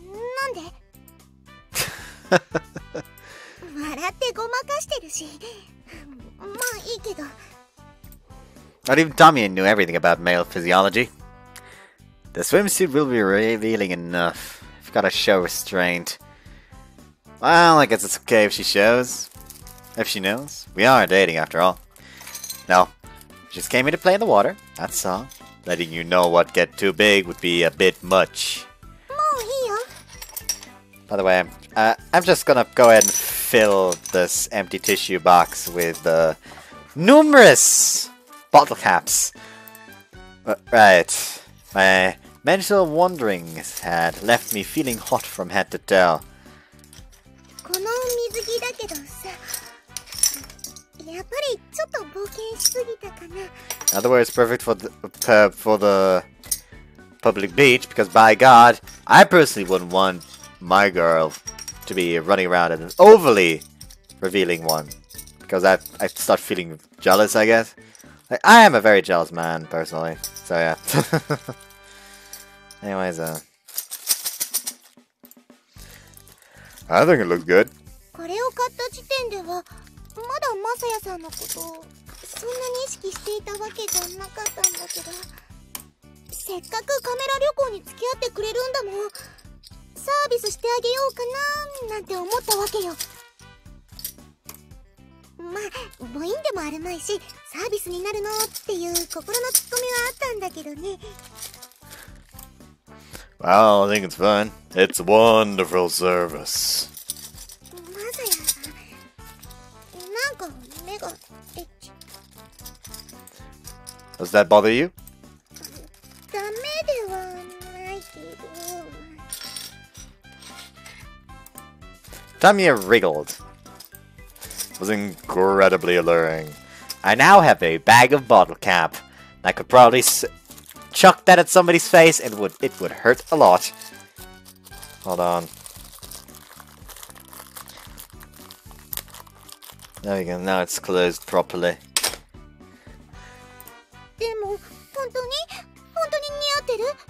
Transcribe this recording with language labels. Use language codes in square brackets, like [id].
[ja] なんで笑ってごまかしてるしまあいいけど [en] Not even Tommy knew everything about male physiology. The swimsuit will be revealing enough. I've gotta show restraint. Well, I guess it's okay if she shows. If she knows. We are dating after all. No, just came here to play in the water, that's all. Letting you know what get too big would be a bit much. [ja] もういいよ [en] By the way, I'm just gonna go ahead and fill this empty tissue box with numerous bottle caps. Right. My mental wanderings had left me feeling hot from head to toe. [ja] この水着だけどさやっぱりちょっと冒険しすぎたかな [en] In other words, perfect for the public beach, because by God, I personally wouldn't want my girl to be running around in an overly revealing one. Because I'd start feeling jealous, I guess. Like, I am a very jealous man, personally. So yeah. Anyways, I think it looks good. [ja] これを買った時点ではまだマサヤさんのことをそんなに意識していたわけじゃなかったんだけどせっかくカメラ旅行に付き合ってくれるんだもんサービスしてあげようかななんて思ったわけよまあ母音でもあるまいしサービスになるのっていう心のツッコミはあったんだけどね [en] Well, I think it's fun. It's a wonderful service. [ja] マサヤさんなんか目がエッチ [en] Does that bother you? [ja] ダメではないけど [en] Tamie wriggled. It was incredibly alluring. I now have a bag of bottle cap. I could probably chuck that at somebody's face and it would hurt a lot. Hold on. There we go, now it's closed properly. [ja] でも本当に似合ってる